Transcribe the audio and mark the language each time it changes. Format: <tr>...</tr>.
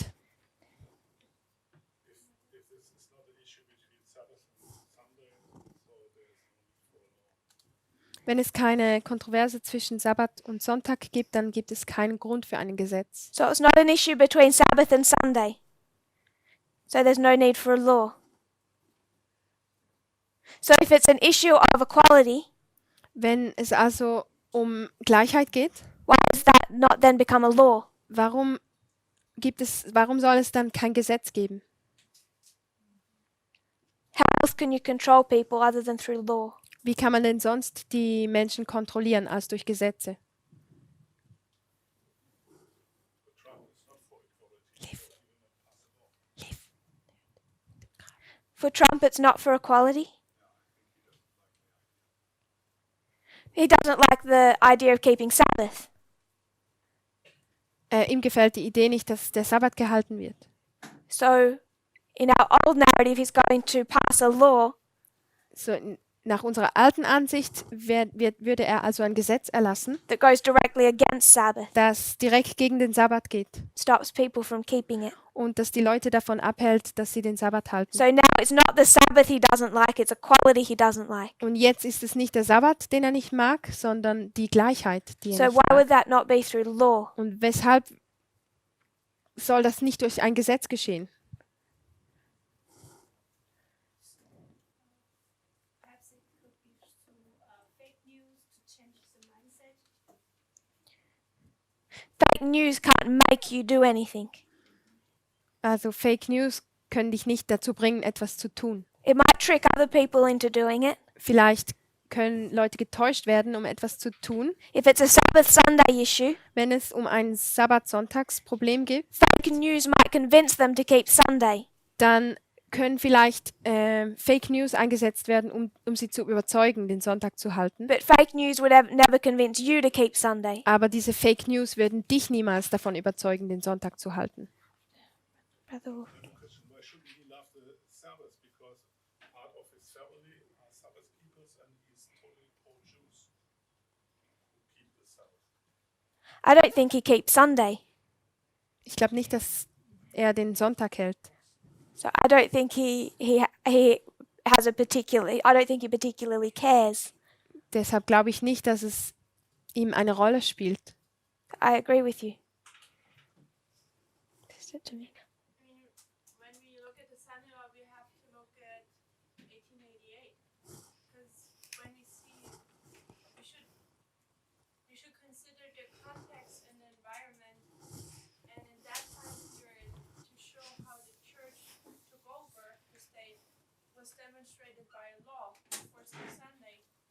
<en>If this is not an issue between Sabbath and Sunday, so there is no need for a law.</en> <de>Wenn es keine Kontroverse zwischen Sabbat und Sonntag gibt, dann gibt es keinen Grund für ein Gesetz.</de> <en>So it's not an issue between Sabbath and Sunday. So there's no need for a law. So if it's an issue of equality,</en> <de>Wenn es also um Gleichheit geht,</de> <en>why does that not then become a law?</en> <de>warum soll es dann kein Gesetz geben?</de> <en>How else can you control people other than through law?</en> <de>Wie kann man denn sonst die Menschen kontrollieren als durch Gesetze?</de> <en>For Trump, it's not for equality. He doesn't like the idea of keeping Sabbath.</en> <de>Ihm gefällt die Idee nicht, dass der Sabbat gehalten wird.</de> <en>So, in our old narrative, he's going to pass a law</en> <de>Nach unserer alten Ansicht würde er also ein Gesetz erlassen,</de> <en>that goes directly against Sabbath,</en> <de>das direkt gegen den Sabbat geht</de> <en>stops people from keeping it.</en> <de>und das die Leute davon abhält, dass sie den Sabbat halten.</de> <en>So now it's not the Sabbath he doesn't like, it's equality he doesn't like.</en> <de>Und jetzt ist es nicht der Sabbat, den er nicht mag, sondern die Gleichheit, die</de> <en>So</en> <de>er nicht</de> <en>why would</en> <de>mag.</de> <en>that not be through law?</en> <de>Und weshalb soll das nicht durch ein Gesetz geschehen?</de> <en>Perhaps it could be through fake news to change the mindset. Fake news can't make you do anything.</en> <de>Also Fake News können dich nicht dazu bringen, etwas zu tun.</de> <en>It might trick other people into doing it.</en> <de>Vielleicht können Leute getäuscht werden, um etwas zu tun.</de> <en>If it's a Sabbath Sunday issue,</en> <de>Wenn es um ein Sabbat-Sonntags-Problem geht,</de> <en>fake news might convince them to keep Sunday.</en> <de>dann können vielleicht Fake News eingesetzt werden, um sie zu überzeugen, den Sonntag zu halten.</de> <en>But fake news would never convince you to keep Sunday.</en> <de>Aber diese Fake News würden dich niemals davon überzeugen, den Sonntag zu halten.</de> <en>Brother Wolf. Question, why shouldn't he love the Sabbath? Because part of his family are Sabbath keepers and he's totally pro-Jews who keep the Sabbath. I don't think he keeps Sunday.</en> <de>Ich glaube nicht, dass er den Sonntag hält.</de> <en>So I don't think he has a particularly. I don't think he particularly cares.</en> <de>Deshalb glaube ich nicht, dass es ihm eine Rolle spielt.</de> <en>I agree with you. Listen to me. I mean, when we look at the Sunday law, we have to look at 1888, because when we see, we should consider the context and the environment, and in that time period, to show how the church took over the state was demonstrated by a law enforcing Sunday.</en>